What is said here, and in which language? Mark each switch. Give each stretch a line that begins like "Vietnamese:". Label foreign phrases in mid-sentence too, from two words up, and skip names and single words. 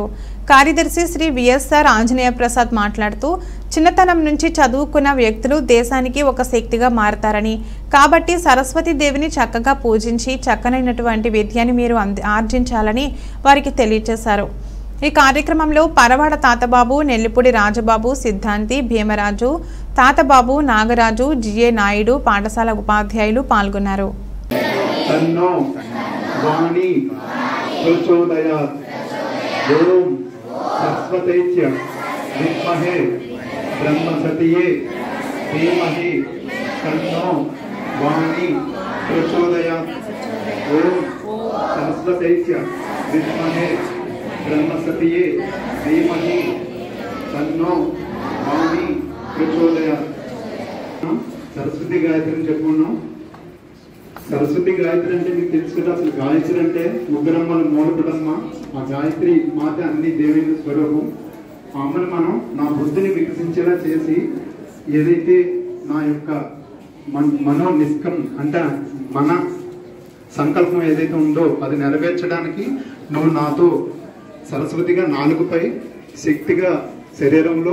Telugu: కార్యదర్శి శ్రీ విఎస్ఆర్ ఆంజనేయ ప్రసాద్ మాట్లాడుతూ చిన్నతనం నుంచి చదువుకున్న వ్యక్తులు దేశానికి ఒక శక్తిగా మారతారని, కాబట్టి సరస్వతీదేవిని చక్కగా పూజించి చక్కనైనటువంటి విద్యని మీరు ఆర్జించాలని వారికి తెలియజేశారు. ఈ కార్యక్రమంలో పరవాడ తాతబాబు, నెల్లిపూడి రాజబాబు, సిద్ధాంతి, భీమరాజు, తాతబాబు, నాగరాజు, జిఏ నాయుడు, పాఠశాల ఉపాధ్యాయులు పాల్గొన్నారు.
Sanskrit: ब्रह्मसतिये धीमहि तन्नो वाणी प्रचोदयात्। ओम सरस्वतीस्य विद्महे ब्रह्मसतिये धीमहि तन्नो वाणी प्रचोदयात्।
Telugu: సరస్వతి గాయత్రి అని చెప్పుకున్నాం. సరస్వతి గాయత్రి అంటే మీకు తెలుసు కదా, అసలు గాయత్రి అంటే ముగ్గురమ్మల మూలపుటమ్మ. ఆ గాయత్రి మాత అన్ని దేవేంద్ర స్వరూపం. అమ్మను మనం నా బుద్ధిని వికసించేలా చేసి, ఏదైతే నా యొక్క మనో నిష్కం అంటే మన సంకల్పం ఏదైతే ఉందో అది నెరవేర్చడానికి నువ్వు నాతో సరస్వతిగా నాలుగుపై, శక్తిగా శరీరంలో.